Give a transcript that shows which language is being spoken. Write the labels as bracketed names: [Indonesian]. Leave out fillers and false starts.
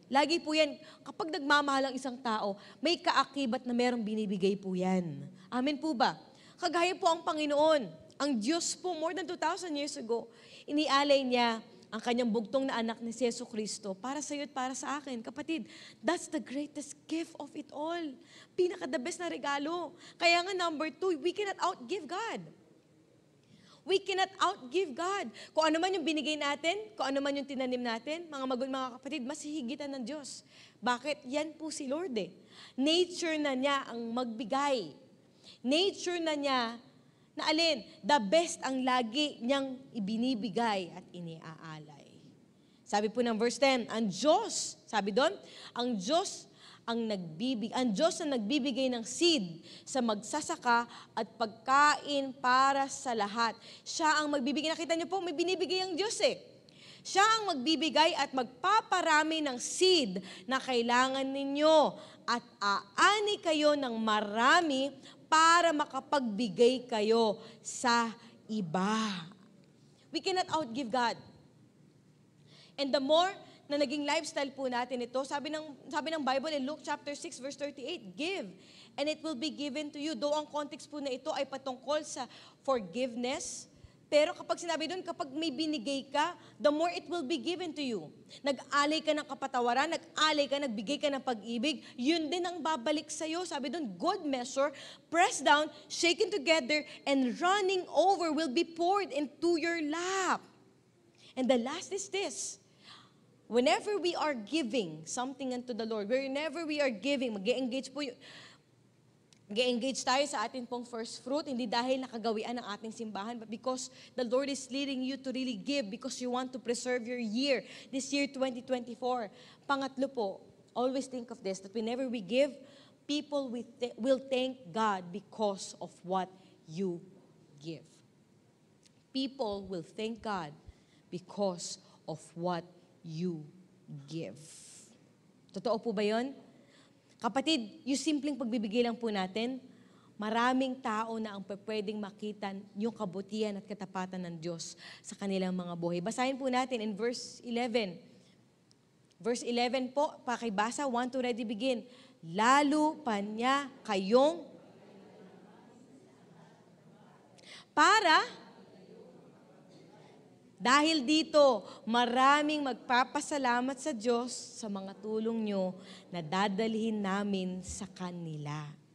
[Filipino] Lagi po yan, kapag nagmamahal ang isang tao, may kaakibat na merong binibigay po yan. Amen po ba? Kagaya po ang Panginoon. Ang Diyos po, more than 2,000 years ago, inialay niya ang kanyang bugtong na anak ni Yesu Cristo para sa iyo at para sa akin. [English] Kapatid, that's the greatest gift of it all. [Filipino] Pinaka-the best na regalo. Kaya nga number 2, [English] we cannot outgive God. We cannot outgive God. [Filipino] Kung ano man yung binigay natin, kung ano man yung tinanim natin, mga kapatid, mas hihigitan ng Diyos. Bakit? Yan po si Lord eh. Nature na niya ang magbigay. Nature na niya na alin, the best ang lagi niyang ibinibigay at iniaalay. Sabi po ng verse 10, ang Diyos, sabi doon, ang Diyos na nagbibigay ng seed sa magsasaka at pagkain para sa lahat. Siya ang magbibigay. Nakita niyo po, may binibigay ang Diyos eh. Siya ang magbibigay at magpaparami ng seed na kailangan ninyo at aani kayo ng marami para makapagbigay kayo sa iba. [English] We cannot outgive God. And the more [Filipino] na naging lifestyle po natin ito, [English] sabi ng Bible in Luke chapter 6 verse 38, give and it will be given to you. [Filipino] Though ang context po na ito ay patungkol sa forgiveness, pero kapag sinabi doon, kapag may binigay ka, [English] the more it will be given to you. [Filipino] Nag-alay ka ng kapatawaran, nagbigay ka ng pag-ibig, yun din ang babalik sa'yo. [English] Sabi doon, good measure, pressed down, shaken together, and running over will be poured into your lap. And the last is this. Whenever we are giving something unto the Lord, whenever we are giving, [Filipino] mag-engage tayo sa ating pong first fruit, hindi dahil nakagawian ng ating simbahan, [English] but because the Lord is leading you to really give because you want to preserve your year, this year 2024. [Filipino] Pangatlo po, [English] always think of this, that whenever we give, people will thank God because of what you give. People will thank God because of what you give. [Filipino] Totoo po ba yun? Kapatid, yung simpleng pagbibigay lang po natin, maraming tao na ang pwedeng makita yung kabutihan at katapatan ng Diyos sa kanilang mga buhay. Basahin po natin in verse 11. Verse 11 po, pakibasa, 1 to ready begin. Lalo pa niya kayong para, dahil dito, maraming magpapasalamat sa Diyos sa mga tulong nyo na dadalhin namin sa kanila.